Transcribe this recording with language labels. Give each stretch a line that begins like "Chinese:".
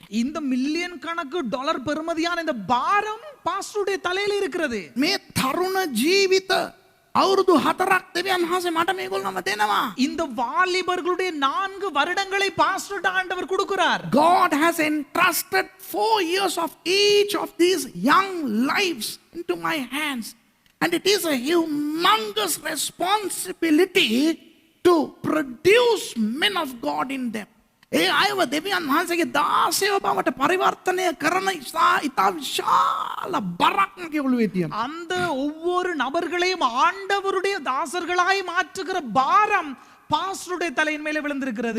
Tamil: இந்த மில்லியன் கணக்கு டாலர் பெறுமதியான இந்த பாரம் பாஸ்டருடைய தலையில இருக்கிறது.
Sinhala: මේ තරුණ ජීවිත අවුරුදු 4ක් දෙවියන් වහන්සේ මට මේගොල්ලන්ව දෙනවා.
Tamil: இந்த வாலிபர்களுடைய 4 வருடங்களை பாஸ்டர்ட்ட ஆண்டவர் கொடுக்கிறார்.
English: God has entrusted 4 years of each of these young lives into my hands. And it is a humongous responsibility to produce men of God in them.
Sinhala: ඒ අයව දෙවියන් වහන්සේගේ දාසයව බවට පරිවර්තනය කරන ඉතා විශාල බරක් මගේ ඔළුවේ තියෙනවා.
Tamil: அந்த ஒவ்வொரு நபர்களையும் ஆண்டவருடைய தாசர்களாய் மாற்றுகிற பாரம் பாஸ்டருடைய தலையின் மேலே விழுந்திருக்கிறது.